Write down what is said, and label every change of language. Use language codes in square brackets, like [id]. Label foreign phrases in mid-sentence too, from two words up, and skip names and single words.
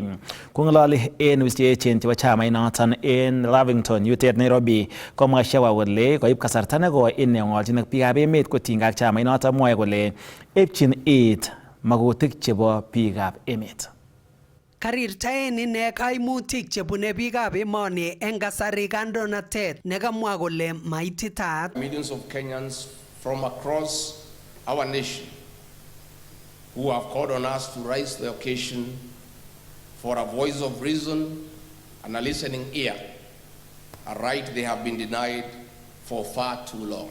[kln] Kong'ololi en wisiechen chebo chamainoton en Lavington, yutet Nairobi, komwa Gachagua kole koib kasarta neko ine ng'olchin ak biikab emet kotinygei ak chamainoton mwoe kole epchin iit magutik chebo biikab emet. Karirtaen ine kaimutik chebune biikab emoni eng kasari kandoinatet nekamwa kole maititaat. [en] Millions of Kenyans from across our nation who have called on us to raise the occasion for a voice of reason and a listening ear, a right they have been denied for far too long.